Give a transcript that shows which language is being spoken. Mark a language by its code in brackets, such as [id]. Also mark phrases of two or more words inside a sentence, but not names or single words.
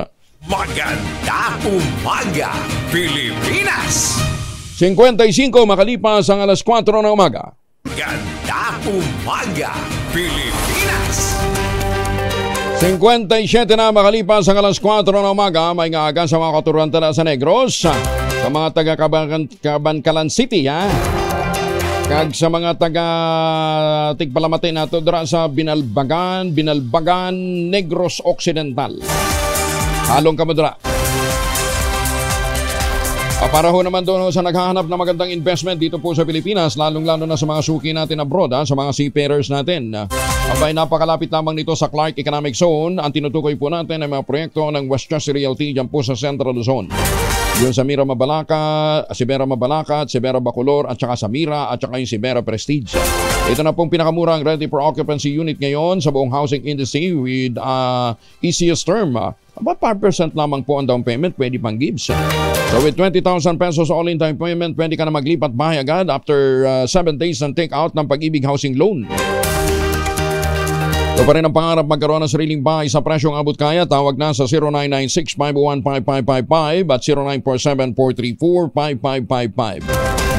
[tl] Magandang umaga, Pilipinas! 55 makalipas ang alas 4 ng umaga. Magandang umaga, Pilipinas! 57 na makalipas ang alas 4 ng umaga, [hil] may ngaaga sa mga katurantala sa Negros, sa mga taga-Cabancalan City, kag sa mga taga-Tigpalamate nato dira sa Binalbagan, Negros Occidental. Halong kamo dira. [tl] Para ho naman doon sa naghahanap na magandang investment dito po sa Pilipinas, lalong-lalo na sa mga suki natin abroad, sa mga seafarers natin. Abay, napakalapit lamang nito sa Clark Economic Zone. Ang tinutukoy po natin ay mga proyekto ng Westchester Realty dyan po sa Central Luzon. Yung sa Mira Mabalaca, Sibera Mabalacat, Sibera Bacolor, at saka sa Mira, at saka yung Sibera Prestige. Ito na pong pinakamurang [en] ready for occupancy unit [tl] ngayon sa buong [en] housing industry with easiest term. About 5% [tl] lamang po ang [en] down payment, [tl] pwede pang gives. [en] So with 20,000 pesos all-in down payment, [tl] pwede ka na maglipat bahay agad after 7 days ng take-out ng Pag-ibig Housing Loan. Ito pa rin ang pangarap magkaroon ng sariling bahay sa presyong abot kaya. Tawag na sa 0996-501-5555 at 0947-434-5555.